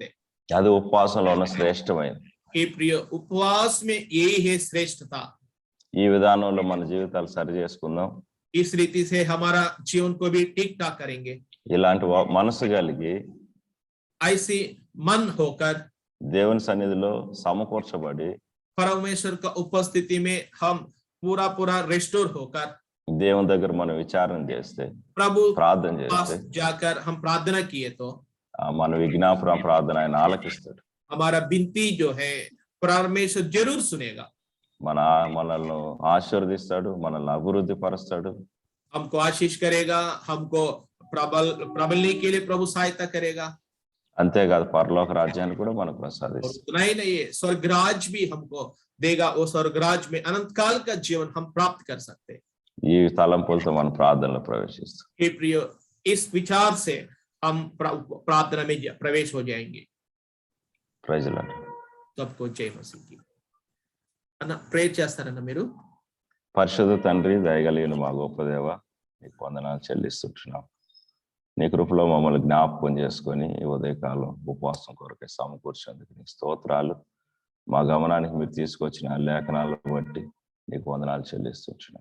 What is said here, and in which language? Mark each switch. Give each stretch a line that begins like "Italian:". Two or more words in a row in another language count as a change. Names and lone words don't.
Telugu: అది ఉపవాసంలో ఉన్న శ్రేష్టమైనది.
Hindi: हे प्रिय, उपवास में यही है श्रेष्ठता।
Telugu: ఈ విధానంలో మన జీవితాలు సరి చేసుకుందాం.
Hindi: इस रीति से हमारा जीवन को भी ठीक ठाक करेंगे।
Telugu: ఇలాంటి మనసు కలిగి
Hindi: ऐसी मन होकर
Telugu: దేవుని సన్నిధిలో సమకూర్చబడి
Hindi: परमेश्वर का उपस्थिति में हम पूरा रेस्टोर होकर
Telugu: దేవుని దగ్గర మనం విచారణ చేస్తే,
Hindi: प्रभु
Telugu: ప్రార్థన
Hindi: पास
Telugu: చేస్తే
Hindi: जाकर हम प्रार्थना किए तो
Telugu: మన విజ్ఞాపన ప్రార్థన ఆయన ఆలకిస్తాడు.
Hindi: हमारा विनती जो है परमेश्वर जरूर सुनेगा।
Telugu: మనల్ని ఆశీర్వదిస్తాడు, మనల్ని అభివృద్ధి పరుస్తాడు.
Hindi: हमको आशीष करेगा, हमको प्रबलने के लिए प्रभु सहायता करेगा।
Telugu: అంతేకాదు పరలోక రాజ్యాన్ని కూడా మనకు ప్రసాదిస్తాడు.
Hindi: उतना ही नहीं है, स्वर्गराज भी हमको देगा। वो स्वर्गराज में अनंत काल का जीवन हम प्राप्त कर सकते हैं।
Telugu: ఈ తలంపులతో మనం ప్రార్థనలో ప్రవేశిస్తాం.
Hindi: हे प्रिय, इस विचार से हम प्रार्थना में प्रवेश हो जाएंगे।
English: Praise Lord.
Hindi: सबको जय मसीह की।
Telugu: అన్న ప్రేయర్ చేస్తారన్న మీరు? పరిశుద్ధ తండ్రి, దయగలిగిన మా గొప్ప దేవ, నీకు వందనాలు చెల్లిస్తుంటున్నాం. నీ కృపలో మమ్మల్ని జ్ఞాపకం చేసుకొని ఈ ఉదయకాలం ఉపవాసం కొరకే సమకూర్చేందుకు నీకు స్తోత్రాలు. మా గమనానికి మీరు తీసుకొచ్చిన లేఖనాలను బట్టి నీకు వందనాలు చెల్లిస్తుంటున్నాం.